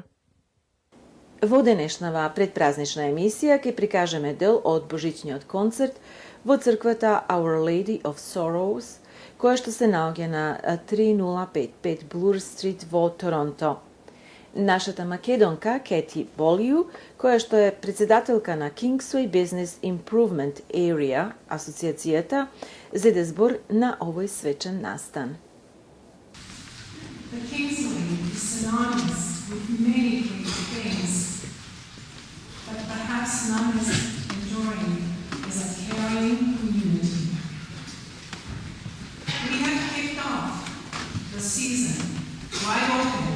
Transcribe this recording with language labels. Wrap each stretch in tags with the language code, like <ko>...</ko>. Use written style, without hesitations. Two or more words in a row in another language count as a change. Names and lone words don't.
<mk>Во денешнава предпразнична емисија ќе прикажеме дел од божичниот концерт во црквата Our Lady of Sorrows, која што се наоѓа на 3055 Bloor Street во Торонто. Нашата македонка Кети Болију, која што е председателка на Kingsway Business Improvement Area асоциацијата, зеде збор на овој свечен настан.</mk> <en>The Kingsway is synonymous with many great things, but perhaps none as enduring as a caring community. We have kicked off the season wide open.</en>